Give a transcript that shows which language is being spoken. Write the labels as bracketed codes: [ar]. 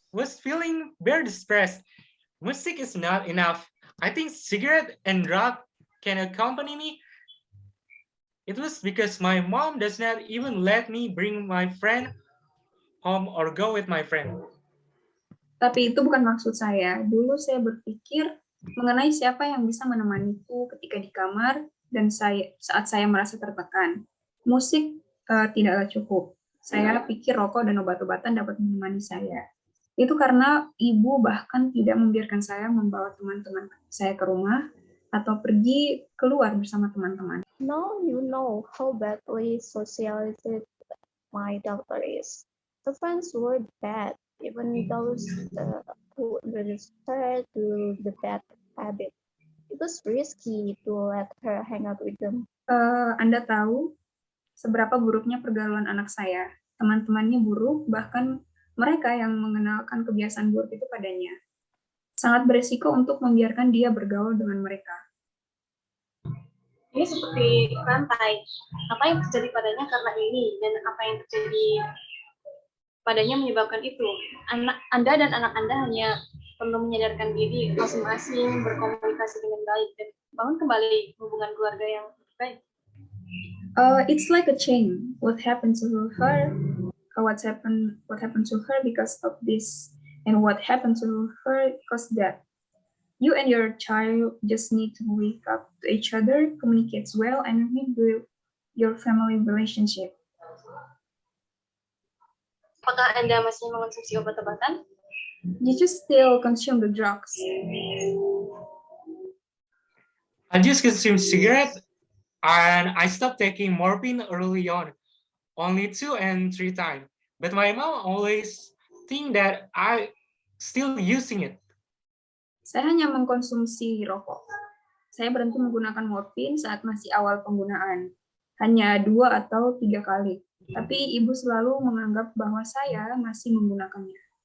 [en] was feeling very depressed. Music is not enough. I think cigarette and drug can accompany me. It was because my mom does not even let me bring my friend home or go with my friend. [id] Tapi itu bukan maksud saya. Dulu saya berpikir mengenai siapa yang bisa menemaniku ketika di kamar dan saat saya merasa tertekan. Musik tidaklah cukup. Saya pikir rokok dan obat-obatan dapat menemani saya. Itu karena ibu bahkan tidak membiarkan saya membawa teman-teman saya ke rumah atau pergi keluar bersama teman-teman. [en] Now you know how badly socialized my daughter is. The friends were bad, even those who registered to the bad habit. It was risky to let her hang out with them. [id] Anda tahu seberapa buruknya pergaulan anak saya. Teman-temannya buruk, bahkan mereka yang mengenalkan kebiasaan buruk itu padanya. Sangat beresiko untuk membiarkan dia bergaul dengan mereka. Ini seperti rantai. Apa yang terjadi padanya karena ini, dan apa yang terjadi padanya menyebabkan itu. Anda dan anak Anda hanya perlu menyadarkan diri masing-masing, berkomunikasi dengan baik, dan bangun kembali hubungan keluarga yang baik. [en] It's like a chain. What happened to her? What happened to her because of this, and what happened to her because that. You and your child just need to wake up to each other, communicate well, and rebuild your family relationship. [id] Apakah Anda masih mengonsumsi obat-obatan? [en] Did you still consume the drugs? I just consumed cigarettes and I stopped taking morphine early on, only 2 and 3 times. But my mom always think that I still using it. [id] Saya hanya mengkonsumsi rokok. Saya berhenti menggunakan morfin saat masih awal penggunaan, hanya 2 atau 3 kali. Tapi ibu selalu menganggap bahwa saya masih menggunakannya.